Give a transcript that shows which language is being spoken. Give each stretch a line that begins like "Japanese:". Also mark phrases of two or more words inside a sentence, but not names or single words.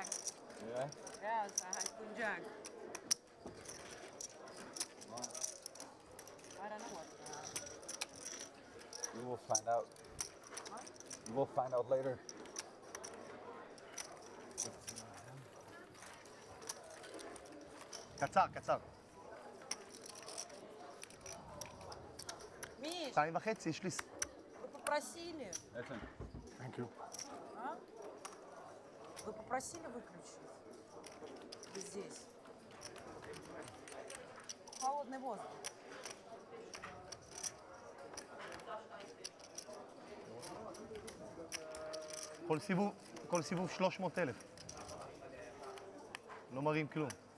English: Yeah? Yes, I had Queen Jack. I don't know what. You will find out. What? You will find out later.
Hebrew: קצר, קצר.
Russian: Миш,
Hebrew: 2.5, יש לי...
Russian: вы попросили.
English: Thank you.
Russian: А? Вы попросили выключить? Здесь. Холодный воздух.
Hebrew: כל סיבוב 300,000. לא מראים כלום.